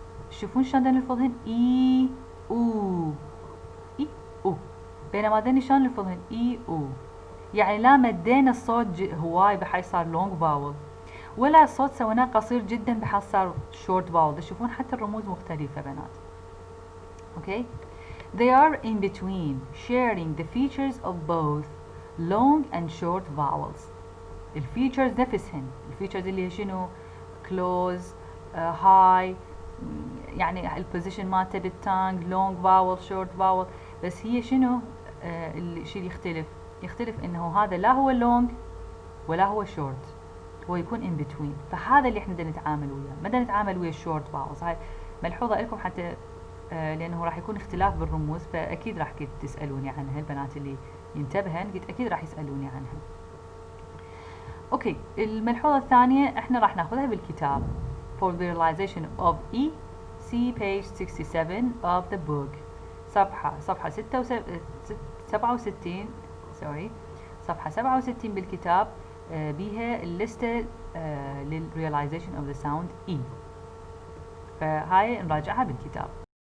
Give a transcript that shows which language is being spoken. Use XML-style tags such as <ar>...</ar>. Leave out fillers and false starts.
<ar>شوفون شلون نلفظهن E U E U، بينما ذني شلون نلفظهن E U. يعني لا مدينا الصوت هواي بحيث صار long vowel، ولا الصوت سويناه قصير جدا بحيث صار short vowel. تشوفون حتى الرموز مختلفة بنات.</ar> <en>Okay, they are in between, sharing the features of both long and short vowels.</en> <ar>الفيتشرز نفسهن، الفيتشرز اللي هي شنو؟ close, high، يعني البوزيشن مالته بالتانج long vowel short vowel، بس هي شنو الشيء اللي يختلف انه هذا لا هو long ولا هو short، هو يكون</ar> <en>in between.</en> <ar>فهذا اللي احنا بدنا نتعامل وياه، ما بدنا نتعامل ويا short vowels. هاي ملحوظة لكم حتى لانه راح يكون اختلاف بالرموز، فاكيد راح تسالوني عنها البنات اللي ينتبهن، قلت اكيد راح يسالوني عنها. اوكي، الملحوظة الثانية احنا راح ناخذها بالكتاب.</ar> <en>For the realization of E, see page 67 of the book.</en> <ar>صفحة 67 sorry صفحة 67 بالكتاب بيها الليستة لل</ar> <en>realization of the sound E.</en> <ar>فهاي نراجعها بالكتاب.</ar>